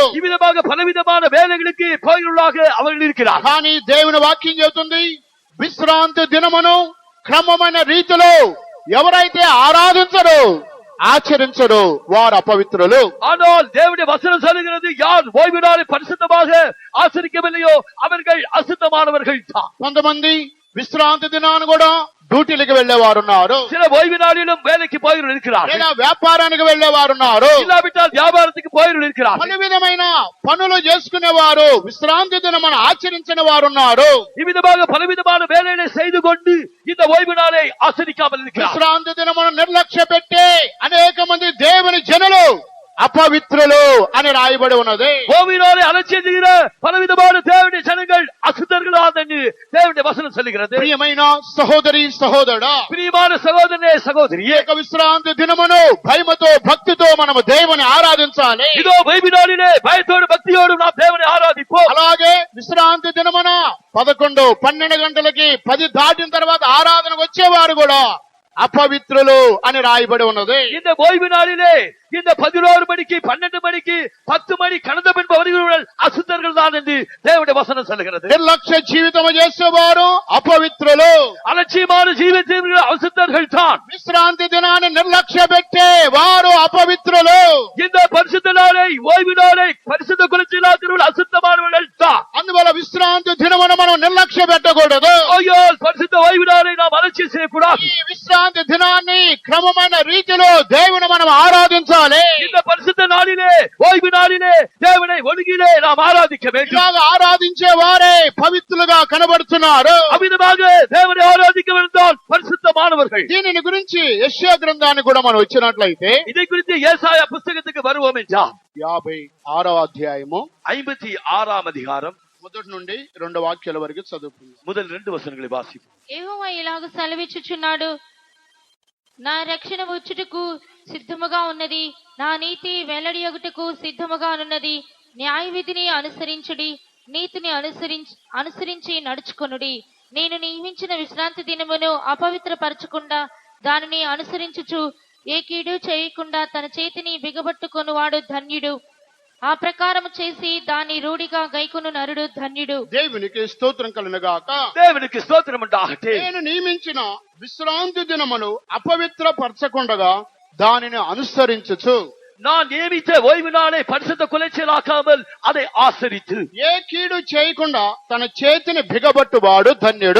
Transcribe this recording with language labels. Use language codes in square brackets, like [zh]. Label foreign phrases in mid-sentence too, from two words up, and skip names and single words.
[ta] இவ்விதமாக பலவிதமான வேலைகளுக்கு போகிறவர்களாக அவர்கள் இருக்கிறார்கள். [te] కానీ దేవుని వాక్యం చెబుతుంది, విశ్రాంతి దినమును క్రమమైన రీతిలో ఎవరైతే ఆరాధించరో ఆచరించరో వారు అపవిత్రులు. [ta] ஆனால் தேவனுடைய வசனம் சொல்லுகிறது, யார் ஓய்வு நாளை பரிசுத்தமாக ஆசரிக்கவில்லையோ அவர்கள் அசுத்தமானவர்கள் தான். [te] కొంతమంది విశ్రాంతి దినాన్ని కూడా డ్యూటీలకు వెళ్లేవారున్నారు. [ta] சில ஓய்வு நாளிலும் வேலைக்கு போகிறவர்கள் இருக்கிறார்கள். [te] లేదా వ్యాపారానికి వెళ్లేవారున్నారు. [ta] இல்லாவிட்டால் வியாபாரத்துக்கு போகிறவர்கள் இருக்கிறார்கள். [te] పలు విధమైన పనులు చేసుకునేవారు విశ్రాంతి దినమును ఆచరించిన వారున్నారు. [ta] இவ்விதமாக பலவிதமான வேலைகளை செய்து கொண்டு இந்த ஓய்வு நாளை ஆசரிக்காமல் இருக்கிறார்கள். [te] విశ్రాంతి దినమును నిర్లక్ష్య పెట్టే అనేక మంది దేవుని జనులు అపవిత్రులు అని రాయబడి ఉన్నది. [ta] ஓய்வு நாளை அலட்சியம் செய்கிற பலவிதமான தேவனுடைய ஜனங்கள் அசுத்தர்களாக தேவனுடைய வசனம் சொல்லுகிறது. [te] ప్రియమైన సహోదరి సహోదరుడా, [ta] பிரியமான சகோதரனே சகோதரியே, [te] ఏక విశ్రాంతి దినమును భయముతో భక్తితో మనము దేవుని ఆరాధించాలి. [ta] இதோ ஓய்வு நாளிலே பயத்தோடு பக்தியோடு நாம் தேவனை ஆராதிப்போம். [te] అలాగే విశ్రాంతి దినమున 11, 12 గంటలకి 10 దాటిన తర్వాత ఆరాధనకు వచ్చేవారు కూడా అపవిత్రులు అని రాయబడి ఉన్నది. [ta] இந்த ஓய்வு நாளிலே இந்த 11 மணிக்கு 12 மணிக்கு 10 மணி கடந்த பின்பு வருகிறவர்கள் அசுத்தர்கள் தான் என்று தேவனுடைய வசனம் சொல்லுகிறது. [te] నిర్లక్ష్య జీవితము చేసేవారు అపవిత్రులు. [ta] அலட்சியமான ஜீவிதங்கள் அசுத்தர்கள் தான். [te] విశ్రాంతి దినాన్ని నిర్లక్ష్య పెట్టే వారు అపవిత్రులు. [ta] இந்த பரிசுத்த நாளை ஓய்வு நாளை பரிசுத்த குலச்சிலாக்கிறவர்கள் அசுத்தமானவர்கள் தான். [te] అందువల్ల విశ్రాంతి దినమును మనం నిర్లక్ష్య పెట్టకూడదు. [ta] ஐயோ, பரிசுத்த ஓய்வு நாளை நாம் அலட்சியம் செய்யக்கூடாது. [te] ఈ విశ్రాంతి దినాన్ని క్రమమైన రీతిలో దేవుని మనం ఆరాధించాలి. [ta] இந்த பரிசுத்த நாளிலே ஓய்வு நாளிலே தேவனை ஒழுங்கிலே நாம் ஆராதிக்க வேண்டும். [te] ఇలాగ ఆరాధించే వారే పవిత్రులుగా కనబడుతున్నారు. [ta] அவ்விதமாக தேவனை ஆராதிக்க வேண்டால் பரிசுத்தமானவர்கள். [te] దీనిని గురించి యెషయా గ్రంథాన్ని కూడా మనం వచ్చినట్లయితే [ta] இதை குறித்து ஏசாயா புஸ்தகத்துக்கு வருவோம் என்றால் [te] 56వ అధ్యాయము [ta] 56ஆம் அதிகாரம் [te] మొదటి నుండి 2 వాక్యాల వరకు చదువుకుందాం. [ta] முதல் 2 వచనங்களை వాసిద్దాం. [te] యెహోవా ఇలాగ సెలవిచ్చుచున్నాడు, నా రక్షణ వచ్చుటకు సిద్ధముగా ఉన్నది, నా నీతి వెల్లడియగుటకు సిద్ధముగా ఉన్నది. న్యాయ విధిని అనుసరించుడి, నీతిని అనుసరించి నడుచుకొనుడి. నేను నియమించిన విశ్రాంతి దినమును అపవిత్రపరచకుండా దానిని అనుసరించుచు ఏ కీడు చేయకుండా తన చేతిని బిగబట్టుకొనువాడు ధన్యుడు. ఆ ప్రకారము చేసి దాని రూఢిగా గైకొను నరుడు ధన్యుడు. దేవునికి స్తోత్రం కలుగుగాక. [ta] தேவனுக்கு ஸ்தோத்திரம் உண்டாகட்டும். [te] నేను నియమించిన విశ్రాంతి దినమును అపవిత్రపరచకుండగా దానిని అనుసరించుచు, [ta] நான் நியமித்த ஓய்வு நாளை பரிசுத்த குலைச்சலாக்காமல் அதை ஆசரித்து [te] ఏ కీడు చేయకుండా తన చేతిని బిగబట్టువాడు ధన్యుడు.